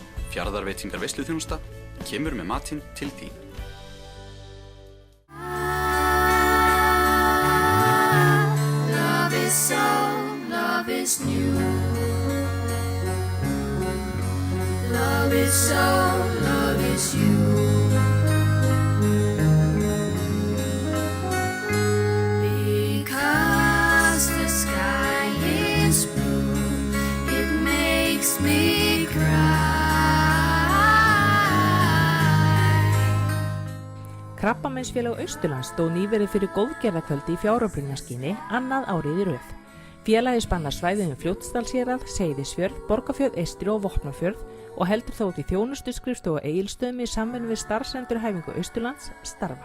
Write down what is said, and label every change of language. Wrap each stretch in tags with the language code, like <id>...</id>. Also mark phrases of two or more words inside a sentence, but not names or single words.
<is>Fjarðarveitingar veisluþjónusta kemur með matinn til þín.</is> <en>Love is so, love is new. Love is so, love is you. Because the sky is blue, it makes me cry.</en> <is>Krabbameinsfélag Austurlands stóð nýverið fyrir góðgerðarkvöldi í fjáröflunarskyni annað árið í röð. Félagið spannar svæðið Fljótsdalshérað, Seyðisfjörð, Borgarfjörð eystri og Vopnafjörð og heldur þó út í þjónustuskrifstofu á Egilsstöðum í samvinnu við starfsendurhæfingu Austurlands starfa.</is>